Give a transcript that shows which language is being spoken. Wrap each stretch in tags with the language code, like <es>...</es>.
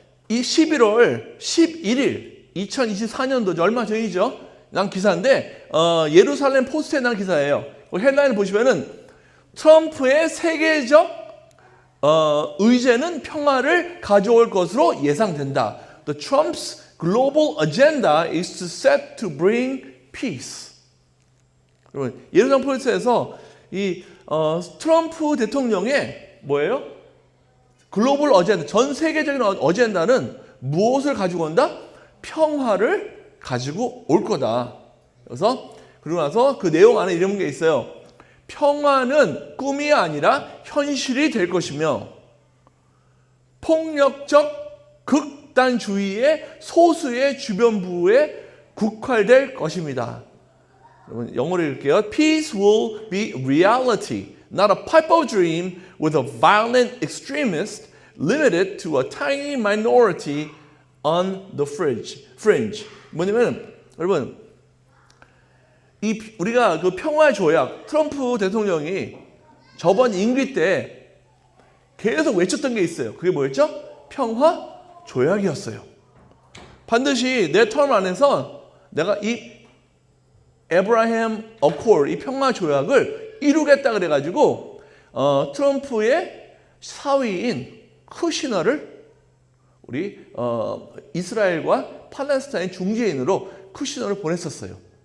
<ko>이 11월 11일 2024년도 얼마 전이죠. 난 기사인데 예루살렘 포스트에 난 기사예요. 헤드라인을 보시면은 트럼프의 세계적 의제는 평화를 가져올 것으로 예상된다.</ko> <en>The Trump's global agenda is to set to bring peace.</en> <ko>여러분 예루살렘 포스트에서 이 트럼프 대통령의 뭐예요? 글로벌 어젠다, 전 세계적인 어젠다는 무엇을 가지고 온다? 평화를 가지고 올 거다. 그래서 그러고 나서 그 내용 안에 이런 게 있어요. 평화는 꿈이 아니라 현실이 될 것이며 폭력적 극단주의의 소수의 주변부에 국활될 것입니다. 여러분 영어로 읽을게요.</ko> <en>Peace will be reality, not a pipe of dream with a violent extremist limited to a tiny minority on the fringe.</en> <ko>뭐냐면 여러분 우리가 그 평화 조약 트럼프 대통령이 저번 임기 때 계속 외쳤던 게 있어요. 그게 뭐였죠? 평화 조약이었어요. 반드시 내 텀 안에서 내가 이 에브라햄 어코드, 이 평화 조약을 이루겠다 그래가지고 트럼프의 사위인 쿠시너를 우리 이스라엘과 팔레스타인 중재인으로 쿠시너를 보냈었어요.</ko>